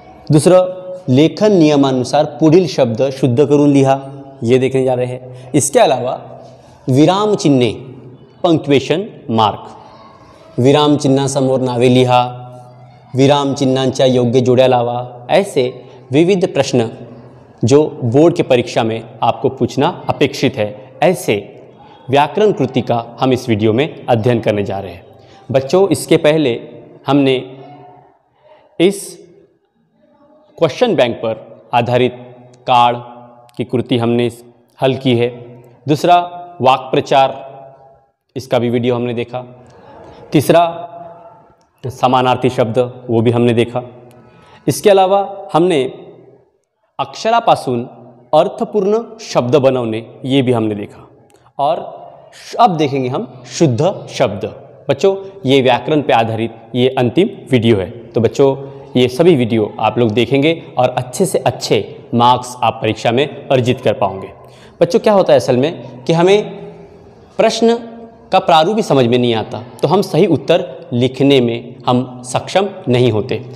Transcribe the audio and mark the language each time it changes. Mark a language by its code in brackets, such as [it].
[mr] दुसरं, लेखन नियमानुसार पुढील शब्द शुद्ध करून लिहा, [hi] ये देखने जा रहे हैं. इसके अलावा [mr] विराम चिन्हे पंक्च्युएशन मार्क, विराम चिन्हासमोर नावे लिहा, विराम चिन्हांच्या योग्य जोड्या लावा. [hi] ऐसे विविध प्रश्न जो बोर्ड की परीक्षा में आपको पूछना अपेक्षित है, ऐसे व्याकरण कृति का हम इस वीडियो में अध्ययन करने जा रहे हैं. बच्चों, इसके पहले हमने इस क्वेश्चन बैंक पर आधारित कार्ड की कृति हमने हल की है. दूसरा, वाक् प्रचार, इसका भी वीडियो हमने देखा. तीसरा, समानार्थी शब्द, वो भी हमने देखा. इसके अलावा हमने [mr] अक्षरापासून अर्थपूर्ण शब्द बनवणे, [hi] ये भी हमने देखा. और अब देखेंगे हम शुद्ध शब्द. बच्चों, ये व्याकरण पे आधारित ये अंतिम वीडियो है. तो बच्चों, ये सभी वीडियो आप लोग देखेंगे और अच्छे से अच्छे मार्क्स आप परीक्षा में अर्जित कर पाओगे. बच्चों, क्या होता है असल में कि हमें प्रश्न का प्रारूप ही समझ में नहीं आता, तो हम सही उत्तर लिखने में हम सक्षम नहीं होते.